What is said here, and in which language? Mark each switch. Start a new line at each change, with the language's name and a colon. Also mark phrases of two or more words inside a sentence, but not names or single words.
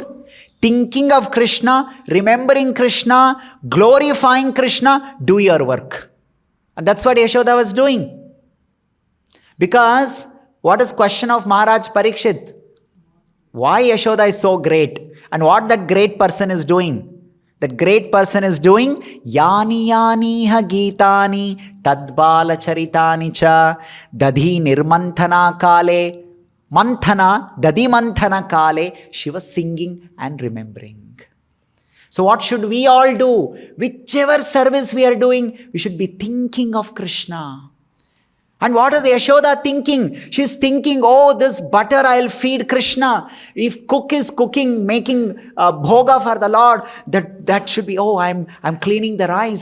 English: Thinking of Krishna, remembering Krishna, glorifying Krishna, do your work. And that's what Yashoda was doing. Because what is question of Maharaj Parikshit? Why Yashoda is so great? And what that great person is doing? That great person is doing
Sanskrit: यानि यानि ह गीतानि तद्बल चरितानि च दधि निर्मन्थन काले मन्थन दधि मन्थन काले.
English: She was singing and remembering. So what should we all do? Whichever service we are doing, we should be thinking of Krishna. And what is Yashoda thinking? She's thinking, oh, this butter I'll feed Krishna. If cook is cooking, making bhoga for the Lord, that should be, oh, I'm cleaning the rice.